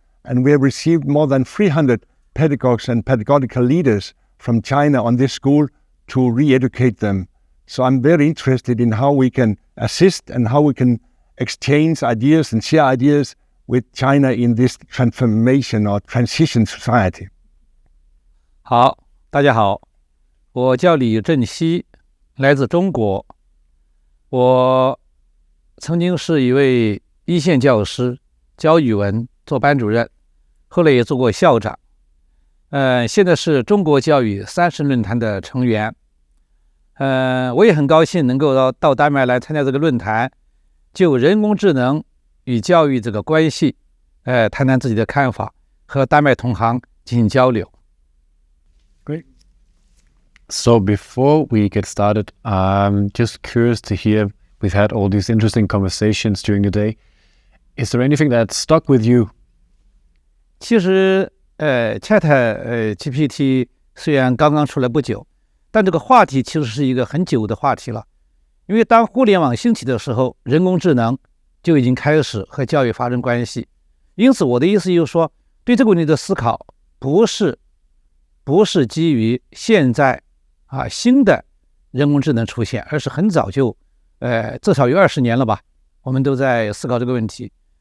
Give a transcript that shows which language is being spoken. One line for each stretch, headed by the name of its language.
English: And we have received more than 300 pedagogues and pedagogical leaders from China on this school to re-educate them. So I'm very interested in how we can assist and how we can exchange ideas and share ideas with China in this transformation or transition society.
Chinese: 好，大家好，我叫李振熙，来自中国。我曾经是一位一线教师，教语文，做班主任，后来也做过校长。现在是中国教育30论坛的成员。我也很高兴能够到丹麦来参加这个论坛，就人工智能与教育这个关系，谈谈自己的看法，和丹麦同行进行交流。
English: Great. So before we get started, I'm just curious to hear, we've had all these interesting conversations during the day. Is there anything that stuck with you?
Chinese: 其实ChatGPT 虽然刚刚出来不久，但这个话题其实是一个很久的话题了。因为当互联网兴起的时候，人工智能就已经开始和教育发生关系。因此我的意思就是说，对这个问题的思考不是基于现在新的人工智能出现，而是很早就至少有20年了吧，我们都在思考这个问题。